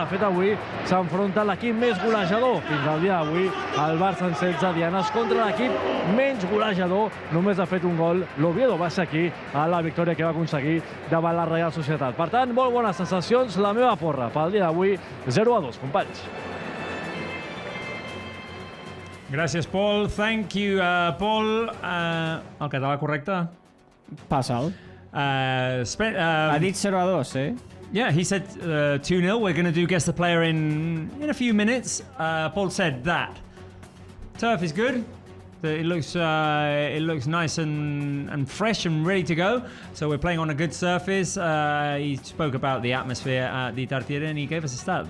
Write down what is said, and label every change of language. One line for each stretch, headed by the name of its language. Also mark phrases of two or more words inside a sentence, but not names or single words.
Catalan: De fet, avui s'enfronta l'equip més golejador. Fins al dia d'avui, el Barça en 16 dianes contra l'equip menys golejador. Només ha fet un gol. L'Oviedo va ser aquí a la victòria que va aconseguir davant la Real Societat. Per tant, molt bones sensacions. La meva porra pel dia d'avui, 0-2, companys. Gràcies, Pol.
English: Thank you,
Catalan: Pol. El català correcte? Passa'l. Ha dit 0-2, eh?
English: Yeah, he said 2-0. We're going to do guess the player in a few minutes. Paul said that turf is good. It looks nice and fresh and ready to go. So we're playing on a good surface. He spoke about the atmosphere at the Tartiere and he gave us a stat.